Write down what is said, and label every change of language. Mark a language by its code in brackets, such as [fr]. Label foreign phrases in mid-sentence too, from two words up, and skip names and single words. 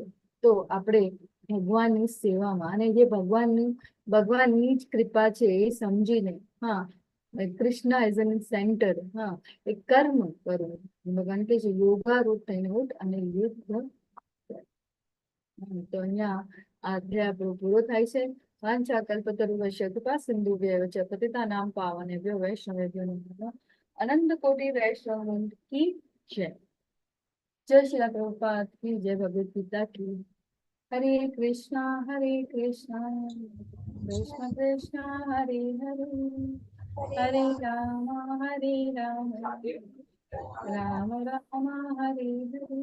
[gu] તો આપણે ભગવાનની સેવામાં, અને જે ભગવાનની જ કૃપા છે એ સમજીને કૃષ્ણ [en] as an center [gu] એ કર્મ કરવું. ભગવાન કહે છે યોગારૂપ થઈને ઉઠ અને યુદ્ધ કર. તો અહીંયા અધ્યાય આપણો પૂરો થાય છે. [sa] वाञ्छा कल्पतरुभ्यश्च कृपा सिन्धुभ्यैव च पतितानां पावनेभ्यो वैष्णवेभ्यो नमः. [hi] अनंत कोटि वैष्णव की जय. जय श्री प्रभुपाद की जय. भगवद गीता की. [sa] हरे कृष्ण कृष्ण कृष्ण हरे हरे, हरे राम राम राम हरे हरे.